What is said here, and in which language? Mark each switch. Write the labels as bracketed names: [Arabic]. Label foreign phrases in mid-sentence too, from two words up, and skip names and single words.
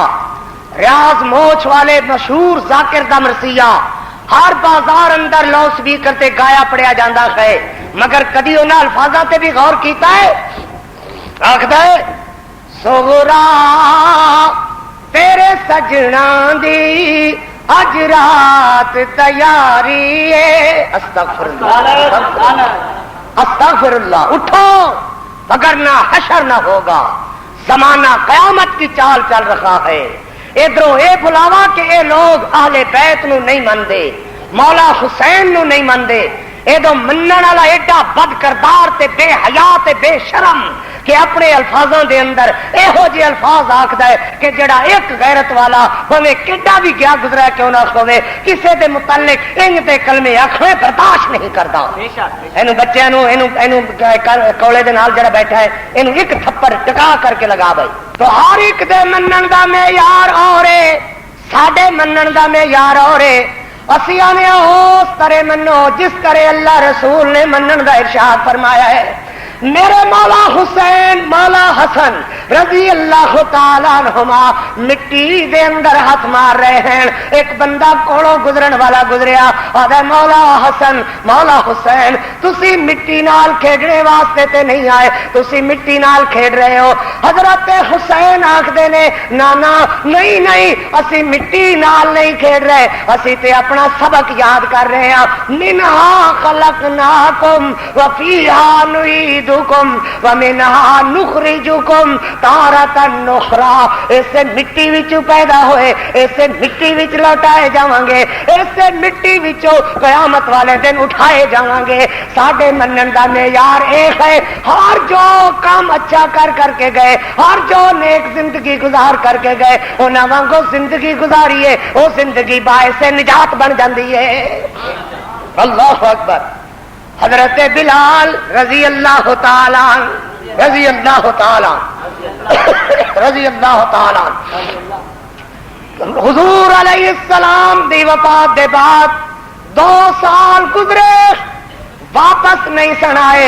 [Punjabi] ریاض موچ والے مشہور ذاکر دا مرثیہ ہر بازار اندر لاؤڈ سپیکر تے گایا پڑیا جاندا ہے، مگر کدی انہاں الفاظاں تے بھی غور کیتا ہے؟ آکھدا ہے سغرا تیرے سجنا دی اج رات تیاری ہے، [Arabic] استغفر اللہ استغفر اللہ، [Punjabi] اٹھو وگرنہ حشر نہ ہوگا، [Urdu] زمانہ قیامت کی چال چل رہا ہے۔ [Punjabi] ادھروں اے بلاوا کہ اے لوگ اہل بیت نو نہیں مندے، مولا حسین نو نہیں مندے، ادھر منن والا ایڈا بد کردار تے بے حیا تے بے شرم کہ اپنے الفاظوں دے اندر یہو جے الفاظ آکھدا ہے کہ جڑا ایک غیرت والا ہوے کڈا بھی گیا گزرا کیوں نہ ہوے کسے دے متعلق انج تے کلمے آکھنے برداشت نہیں کردا۔ اینو بچیاں نو اینو کولے دے نال جڑا بیٹھا ہے اینو ایک تھپڑ ٹکا کر کے لگا بھائی۔ تو ہر ایک دے منن دا معیار اور ہے، ساڈے منن دا معیار اور ہے۔ اسی آنے اس طرح منو جس طرح اللہ رسول نے منن دا ارشاد فرمایا ہے۔ میرے مولا حسین مولا حسن [Arabic] رضی اللہ تعالیٰ عنہما [Punjabi] مٹی دے اندر ہاتھ مار رہے ہیں، ایک بندہ کوڑوں گزرن والا گزریا اور مولا حسن مولا حسین تسی مٹی نال کھیڈنے واسطے تے نہیں آئے، تسی مٹی نال کھیڈ رہے ہو۔ حضرت حسین آکھدے نے نانا نہیں نہیں اسی مٹی نال نہیں کھیڈ رہے، اسی تے اپنا سبق یاد کر رہے ہیں، [Arabic] منہا خلقناکم وفیہا نعید ومنہا نخرجکم تارۃ اخری، [Punjabi] اسے مٹی وچوں پیدا ہوئے اسے مٹی وچ لوٹائے جاواں گے، اسے مٹی وچوں قیامت والے دن اٹھائے جاواں گے۔ ساڈے منن دا معیار ایک ہے، ہر جو کام اچھا کر کر کے گئے، ہر جو نیک زندگی گزار کر کے گئے انہاں وانگو زندگی گزاریے، وہ زندگی باعث نجات بن جاندی ہے۔ [Arabic] اللہ اکبر۔ [Punjabi] حضرت بلال [Arabic] رضی اللہ تعالی رضی اللہ تعالی رضی اللہ تعالی [Punjabi] حضور علیہ السلام دی وفات دے بعد 2 سال گزرے، واپس نہیں سنائے۔